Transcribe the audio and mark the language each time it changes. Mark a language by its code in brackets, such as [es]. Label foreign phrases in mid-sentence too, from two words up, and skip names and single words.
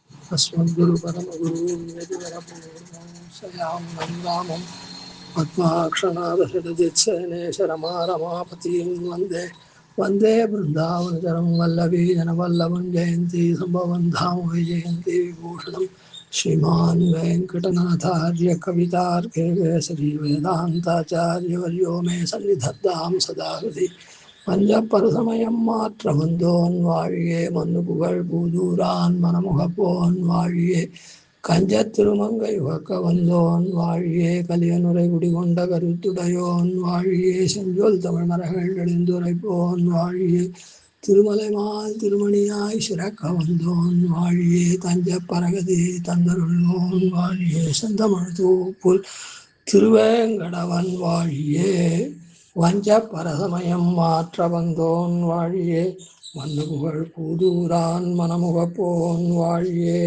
[sa] अस्मद्गुरु परमगुरु शयामं रामं पद्माक्षनादशरजित्सेनेशरमारमापतिं वन्दे वन्दे वृन्दावनचरं वल्लभी जनवल्लभं जयन्ती सम्भवं धाम वैजयन्ती विभूषणं श्रीमान् वेङ्कटनाथार्य कवितार्के केसरी वेदान्ताचार्यवर्यो मे सन्निधत्तां सदा हृदि [ta] பஞ்சப்பரசமயம் மாற்ற வந்தோன் வாழியே மண்ணு புகழ் பூதூரான் மனமுகப்போன் வாழியே கஞ்சத் திருமங்கை உகக்க வந்தோன் வாழியே கலியனுரை குடிகொண்ட கருத்துடையோன் வாழியே செஞ்சொல் தமிழ் மரங்கள் எழுந்துரைப்போன் வாழியே திருமலைமால் திருமணியாய் சிறக்க வந்தோன் வாழியே தஞ்ச பரகதி தந்தருள்வோன் வாழியே செந்தமிழ் தூப்புல் திருவேங்கடவன் வாழியே வஞ்ச பரசமயம் மாற்ற வந்தோன் வாழியே மண்ணு புகழ் பூதூரான் மனமுகப்போன் வாழியே.